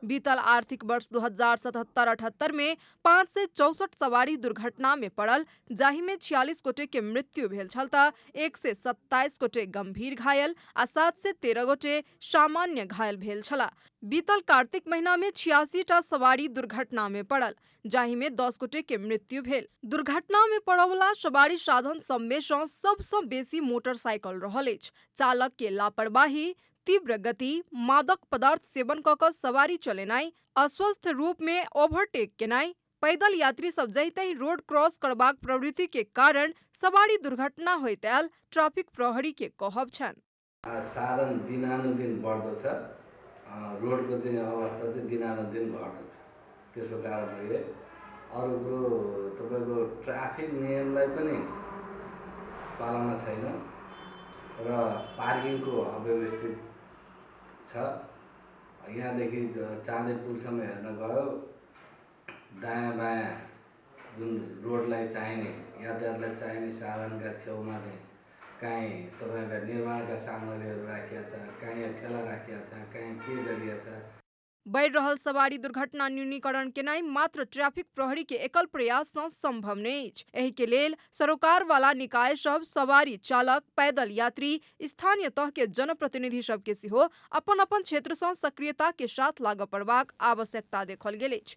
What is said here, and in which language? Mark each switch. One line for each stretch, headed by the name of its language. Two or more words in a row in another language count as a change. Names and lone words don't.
Maithili: बीतल आर्थिक वर्ष 2077-78 में 564 सवारी दुर्घटना में पड़ल, जाहि में 46 गोटे के मृत्यु भेल छल तऽ 127 गोटे गंभीर घायल आ 713 गोटे सामान्य घायल भेल छला। बीतल कार्तिक महीना में 86 टा सवारी दुर्घटना में पड़ल, जाहि में 10 गोटे के मृत्यु भेल। दुर्घटना में पड़वला सवारी साधन सब में सँ सबसँ बेसी मोटरसाइकिल रहल अछि। चालक के लापरवाही, तीव्र गति, मादक पदार्थ सेवन कऽ कऽ सवारी चलेनाइ, अस्वस्थ रूप में ओवरटेक केनाइ, पैदल यात्री सब जहितहि
English: road cross
Maithili: करबाक प्रवृत्ति के कारण सवारी दुर्घटना होइत आयल ट्रैफिक प्रहरी के कहब छन्।
Nepali: साधन दिनानुदिन बढ्दछ, रोडको चाहिँ अवस्था चाहिँ दिनानुदिन घट्दछ। त्यसको कारणले अरू कुरो तपाईँको ट्राफिक नियमलाई पनि पालना छैन र पार्किङको अव्यवस्थित छ। यहाँदेखि चाँदे पुलसम्म हेर्न गयो, दायाँ बायाँ जुन रोडलाई चाहिने यातायातलाई चाहिने साधनका छेउमा चाहिँ कहीँ तपाईँका निर्माणका सामग्रीहरू राखिया छ, कहीँ ठेला राखिया छ, कहीँ के गरिया छ।
Maithili: बढ़ रहल सवारी दुर्घटना न्यूनीकरण केनाइ मात्र ट्रैफिक प्रहरी के एकल प्रयास सँ संभव नहि अछि। एहि के लेल सरोकार वाला निकाय सब, सवारी चालक, पैदल यात्री, स्थानीय तह के जनप्रतिनिधि सब के सेहो अपन अपन क्षेत्र सँ सक्रियता के साथ लागऽ पड़बाक आवश्यकता देखल गेल अछि।